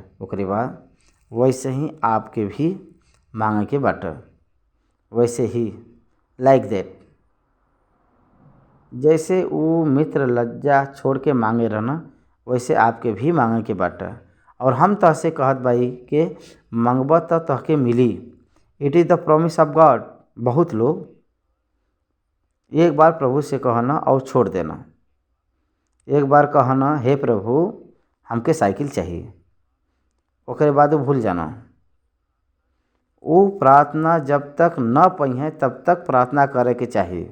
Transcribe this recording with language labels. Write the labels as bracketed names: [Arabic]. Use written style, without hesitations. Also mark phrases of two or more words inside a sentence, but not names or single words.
[Bhojpuri] ओकरे बाद वैसे ही आपके भी मांगे के बाटे, वैसे ही [English] like that. [Bhojpuri] जैसे वो मित्र लज्जा छोड़ के मांगे रहना, वैसे आपके भी मांगे के बाटे। और हम तहसे कहत भाई के मंगब तो तहके मिली। [English] it is the promise of God. [Bhojpuri] बहुत लोग एक बार प्रभु से कहना और छोड़ देना। एक बार कहना हे प्रभु हमके साइकिल चाहिए, ओकरे बाद वो भूल जाना। वो प्रार्थना जब तक न पइहे तब तक प्रार्थना करे के चाहिए।